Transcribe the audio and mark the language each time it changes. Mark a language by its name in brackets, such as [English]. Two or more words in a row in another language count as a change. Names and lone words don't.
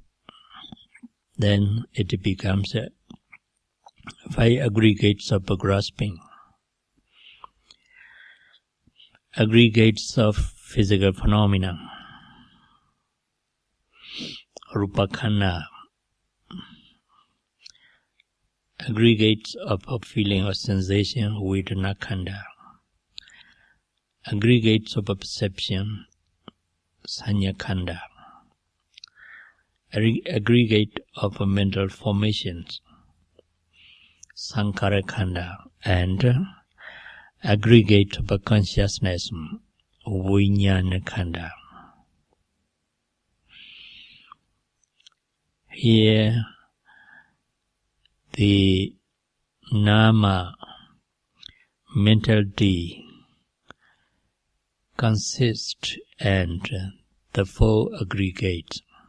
[English] Then it becomes 5 aggregates of grasping, aggregates of physical phenomena, rupakkhanda, aggregates of feeling or sensation, [Pali] vedana-khanda, [English] aggregates of perception, [Pali] sanya-khanda, [English] aggregate of mental formations, [Pali] sankhara-khanda, [English] and aggregate of consciousness, [Pali] vijnana-khanda. [English] Here, the nama mentality consists and the 4 aggregates.